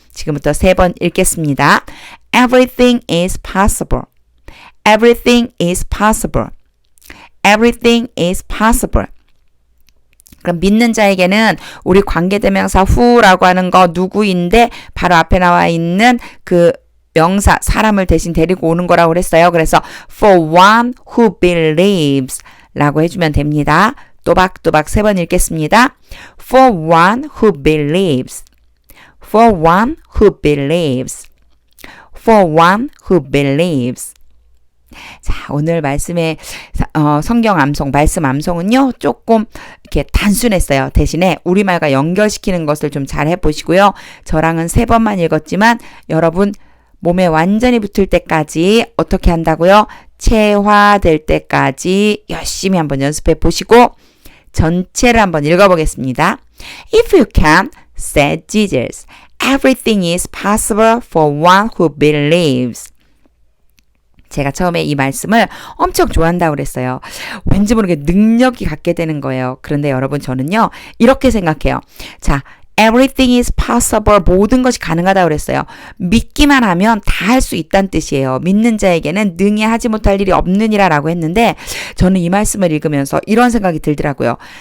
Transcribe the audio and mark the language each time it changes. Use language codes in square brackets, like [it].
[ko] 지금부터 3번 읽겠습니다. [en] Everything is possible. Everything is possible. Everything is possible. [ko] 그럼 믿는 자에게는 우리 관계대명사 who라고 하는 거 누구인데 바로 앞에 나와 있는 그 명사, 사람을 대신 데리고 오는 거라고 그랬어요. 그래서 [en] for one who believes [ko] 라고 해주면 됩니다. 또박또박 3번 읽겠습니다. [en] For one who believes. For one who believes. For one who believes. [ko] 자, 오늘 말씀의 성경 암송, 말씀 암송은요, 조금 이렇게 단순했어요. 대신에 우리말과 연결시키는 것을 좀 잘 해보시고요. 저랑은 3번만 읽었지만 여러분 몸에 완전히 붙을 때까지 어떻게 한다고요? 체화될 때까지 열심히 한번 연습해 보시고 전체를 한번 읽어보겠습니다. [en] If you can, said Jesus, everything is possible for one who believes. [ko] 제가 처음에 이 말씀을 엄청 좋아한다고 그랬어요. 왠지 모르게 능력이 갖게 되는 거예요. 그런데 여러분 저는요, 이렇게 생각해요. 자, [en] everything is possible, [ko] 모든 것이 가능하다고 그랬어요. 믿기만 하면 다 할 수 있다는 뜻이에요. 믿는 자에게는 능히 하지 못할 일이 없느니라 라고 했는데 저는 이 말씀을 읽으면서 이런 생각이 들더라고요.